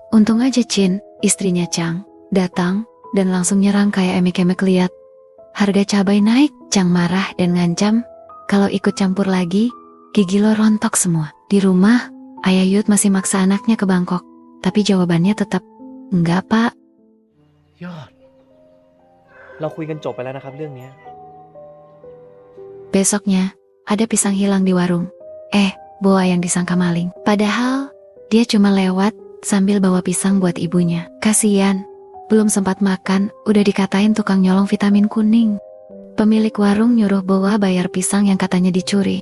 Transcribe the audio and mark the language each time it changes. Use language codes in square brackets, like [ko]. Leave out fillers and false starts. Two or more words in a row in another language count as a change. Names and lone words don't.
[id] Untung aja Chin, istrinya Chang, datang, dan langsung nyerang kayak emek-emek liat. Harga cabai naik, Chang marah dan ngancam, kalau ikut campur lagi, gigi lo rontok semua. Di rumah, Ayah Yut masih maksa anaknya ke Bangkok, tapi jawabannya tetap, enggak pak. [th] ยอด เราคุยกันจบไปแล้วนะครับเรื่องนี้ [id] Besoknya, ada pisang hilang di warung. Boa yang disangka maling. Padahal, dia cuma lewat sambil bawa pisang buat ibunya. Kasian, belum sempat makan, udah dikatain tukang nyolong vitamin kuning. Pemilik warung nyuruh Boa bayar pisang yang katanya dicuri.